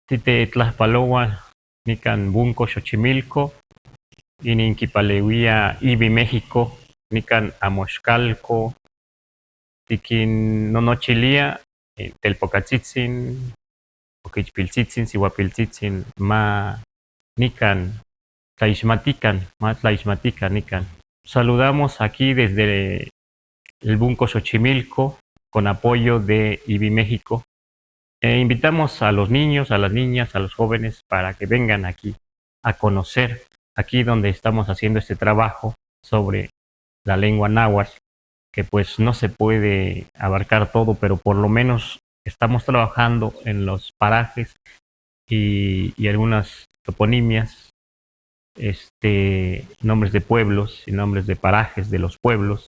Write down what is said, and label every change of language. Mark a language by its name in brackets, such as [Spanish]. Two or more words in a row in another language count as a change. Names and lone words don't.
[Central Nahuatl] Tite Tlaxpaloa, Nican Bunco, Xochimilco, Ininquipaleuia, Ibi, México, Nican Amoxcalco, Tiquin Nonochilia, Telpocatzitzin, Oquichpiltzitzin, Sihuapiltzitzin, Ma Nican, Tlaixmatican, Ma Tlaixmatican, Nican. [Spanish] Saludamos aquí desde el Bunco Xochimilco con apoyo de IBI México. Invitamos a los niños, a las niñas, a los jóvenes para que vengan aquí a conocer, aquí donde estamos haciendo este trabajo sobre la lengua náhuatl, que pues no se puede abarcar todo, pero por lo menos estamos trabajando en los parajes y algunas toponimias, nombres de pueblos y nombres de parajes de los pueblos.